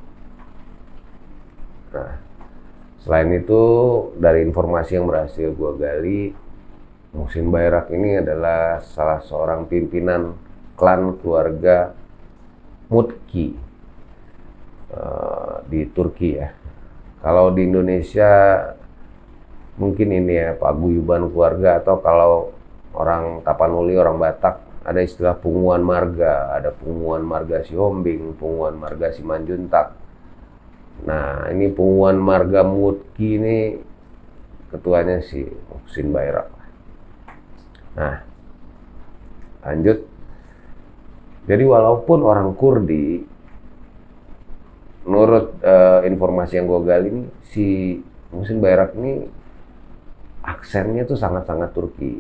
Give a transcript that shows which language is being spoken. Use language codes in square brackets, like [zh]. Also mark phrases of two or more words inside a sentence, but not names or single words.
[id] Nah, selain itu dari informasi yang berhasil gue gali, Muhsin Bayrak ini adalah salah seorang pimpinan klan keluarga Mutki di Turki ya. Kalau di Indonesia mungkin ini ya paguyuban keluarga, atau kalau orang Tapanuli, orang Batak, ada istilah [bbc] punguan marga, [id] ada [bbc] punguan marga [id] Sihombing, [bbc] punguan marga [id] Simanjuntak. Nah, ini [bbc] punguan marga [id] Mutki ini ketuanya si Muhsin Bayrak. Nah, lanjut. Jadi walaupun orang Kurdi, menurut informasi yang gue gali ini, si Muhsin Bayrak ini aksennya tuh sangat-sangat Turki.